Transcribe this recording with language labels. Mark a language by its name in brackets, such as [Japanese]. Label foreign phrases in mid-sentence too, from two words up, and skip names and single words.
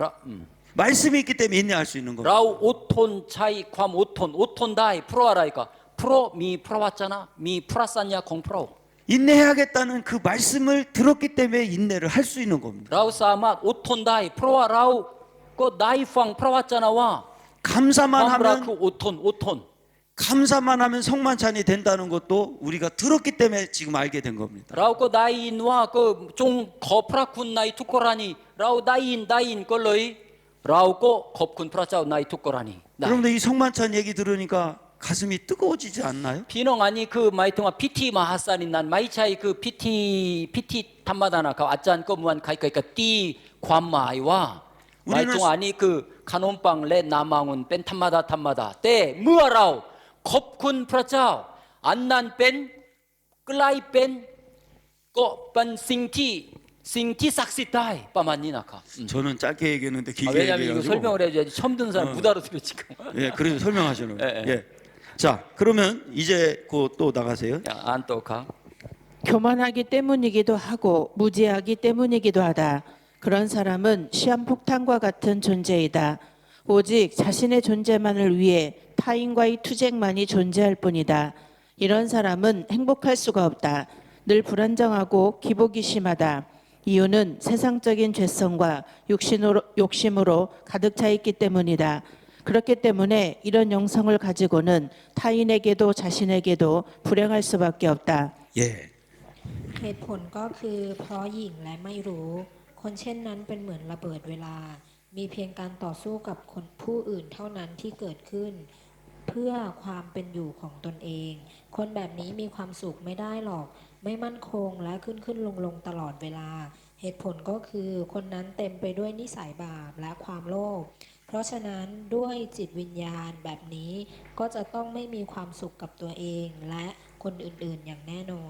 [Korean] 말씀이 있기 때문에 인내할 수 있는 겁니다. [Thai] เราอดทนใช้ความอดทนได้เพราะอะไรก็เพราะมีพระวจนะมีพระสัญญาของพระองค์ [Korean] 인내해야겠다는 그 말씀을 들었기 때문에 인내를 할 수 있는 겁니다. [Thai] เราสามารถอดทนได้เพราะว่าเราก็ได้ฟังพระวจนะว่าควา [Korean] 감사만 [Thai] มรัก [Korean] 하면 [Thai] คืออดทน [Korean] 감사만 하면 성만찬이 된다는 것도 우리가 들었기 때문에 지금 알게 된 겁니다. [Thai] เราก็ได้ยินว่าก็จงขอบพระคุณในทุกกรณีเราได้ยินก็เลยเราก็ขอบคุณพระเจ้าในทุกกรณีได้ [Korean] 여러분들 이 성만찬 얘기 들으니까 가슴이 뜨거워지지 않나요? [Thai] พี่น้องอันนี้คือหมายถึงว่าพิธีมหาศาลนั้นไม่ใช่คือพิธีธรรมดานะครับอาจารย์ก็เหมือนใครๆก็ตีความหมายว่าหมายถึงอันนี้คือขนมปังและน้ำองุ่นเป็นธรรมดาแต่เมื่อเราขอบคุณพระเจ้าอันนั้นเป็นกลายเป็นก็เป็นสิ่งที่ศักดิ์สิทธิ์ได้ประมาณนี้นะครับ [Korean] 저는 짧게 얘기했는데 길게 왜냐하면 이거 얘기해가지고 설명을 해줘야지 처음 듣는 사람 못 알아들어 지금. 예, 그래서 설명하시는 거예요. 예, 예. 예. 자, 그러면 이제 또 나가세요. 안또가. 교만하기 때문이기도 하고 무지하기 때문이기도 하다. 그런 사람은 시한폭탄과 같은 존재이다. 오직 자신의 존재만을 위해 타인과의 투쟁만이 존재할 뿐이다. 이런 사람은 행복할 수가 없다. 늘 불안정하고 기복이 심하다. 이유는 세상적인 죄성과 욕심으로 가득 차 있기 때문이다. 그렇기 때문에 이런 영성을 가지고는 타인에게도 자신에게도 불행할 수밖에 없다. 예. [Thai] เหตุผลก็คือเพราะหยิ่งและไม่รู้ คนเช่นนั้นเป็นเหมือนระเบิดเวลา มีเพียงการต่อสู้กับ คนผู้อื่นเท่านั้นที่เกิดขึ้น เพื่อความเป็นอยู่ของตนเอง คนแบบนี้มีความสุขไม่ได้หรอก ไม่มั่นคงและขึ้นลงตลอดเวลา เหตุผลก็คือคนนั้นเต็มไปด้วยนิสัยบาปและความโลภ เพราะฉะนั้นด้วยจิตวิญญาณแบบนี้ก็จะต้องไม่มีความสุขกับตัวเองและคนอื่นๆอย่างแน่นอน